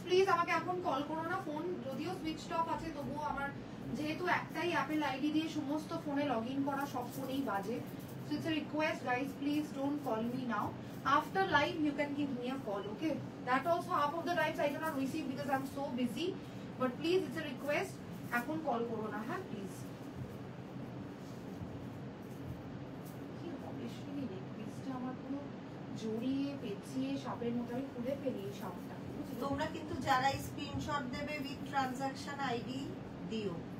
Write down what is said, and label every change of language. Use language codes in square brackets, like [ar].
[bn] Please আমাকে এখন call করো না, ফোন যদিও সুইচ অফ আছে তবুও আমার যেহেতু একটাই অ্যাপেল আইডি দিয়ে সমস্ত ফোনে লগ ইন করা, সব ফোনেই বাজে। [en] So it's a request guys, please don't call me now. After live you can give me a call, okay? That also half of the times I cannot receive because I'm so busy. But please it's a request, [bn] এখন call করো না। হ্যাঁ please. কি হবে শুনি নেক পিসটা আমার পুরো জড়িয়ে পেঁচিয়ে সাপের মতো আমি খুলে ফেলি এই সাপটা। তোমরা কিন্তু যারা স্ক্রিনশট দেবে উইথ ট্রানজাকশন আইডি দিও,